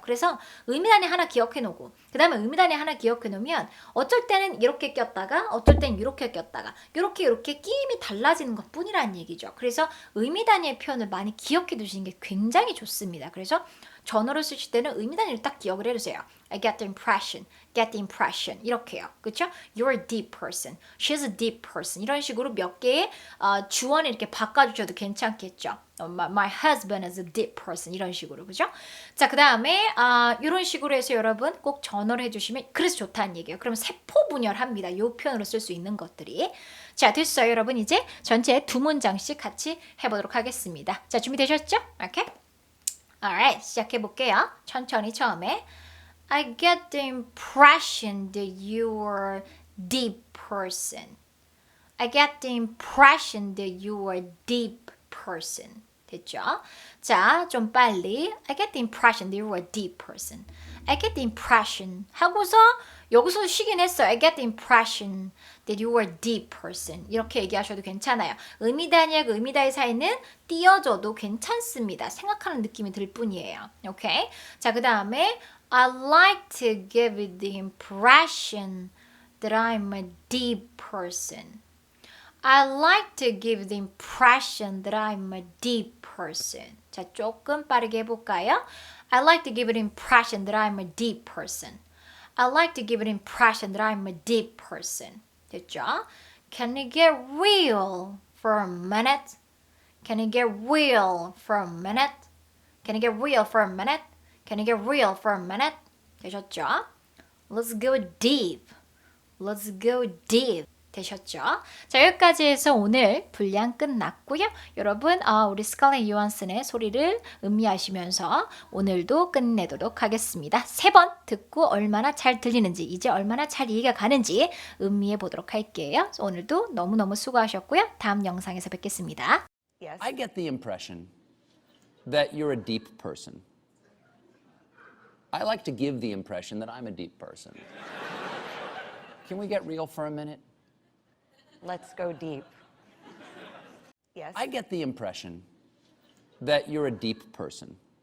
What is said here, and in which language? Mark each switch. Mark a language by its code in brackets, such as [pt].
[ko] 그래서 의미 단위 하나 기억해 놓고 그 다음에 의미 단위 하나 기억해 놓으면 어쩔 때는 이렇게 꼈다가 어쩔 때는 이렇게 꼈다가 이렇게 끼임이 달라지는 것 뿐이라는 얘기죠. 그래서 의미 단위의 표현을 많이 기억해 두시는 게 굉장히 좋습니다. 그래서 전어를 쓰실 때는 의미 단위를 딱 기억을 해두세요. I get the impression 이렇게요. 그렇죠? [en] You're a deep person. She's a deep person. [ko] 이런 식으로 몇 개의 주어를 이렇게 바꿔주셔도 괜찮겠죠. [en] My husband is a deep person. [ko] 이런 식으로 그죠? 자, 그 다음에 이런 식으로 해서 여러분 꼭 전어를 해주시면 그래서 좋다는 얘기예요. 그러면 세포분열합니다. 이 표현으로 쓸 수 있는 것들이. 자, 됐어요. 여러분 이제 전체 2문장씩 같이 해보도록 하겠습니다. 자, 준비되셨죠? 오케이? [en] Alright, [ko] 시작해 볼게요. 천천히 처음에 [en] I get the impression that you are a deep person. I get the impression that you are a deep person. [ko] 됐죠? 자, 좀 빨리 [en] I get the impression that you are a deep person. I get the impression [ko] 하고서 여기서 쉬긴 했어요. [en] I get the impression that you are a deep person. [ko] 이렇게 얘기하셔도 괜찮아요. 의미 단위하고 의미 단위 사이는 띄어줘도 괜찮습니다. 생각하는 느낌이 들 뿐이에요. 오케이? 자, 그 다음에 [en] I like to give it the impression that I'm a deep person. I like to give the impression that I'm a deep person. [ko] 자, 조금 빠르게 해볼까요? [en] I like to give it impression that I'm a deep person. I like to give it impression that I'm a deep person. [ko] 됐죠? [en] Can you get real for a minute? Can you get real for a minute? Can you get real for a minute? Can you get real for a minute? [ko] 되셨죠? [en] Let's go deep. Let's go deep. 되셨죠? [ko] 자, 여기까지 해서 오늘 분량 끝났고요. 여러분, 우리 스칼렛 요한슨의 소리를 음미하시면서 오늘도 끝내도록 하겠습니다. 3번 듣고 얼마나 잘 들리는지, 이제 얼마나 잘 이해가 가는지 음미해 보도록 할게요. 오늘도 너무너무 수고하셨고요. 다음 영상에서 뵙겠습니다. [en] Yes. I get the impression that you're a deep person. I like to give the impression that I'm a deep person. Can we get real for a minute? Let's go deep. Yes. I get the impression that you're a deep person.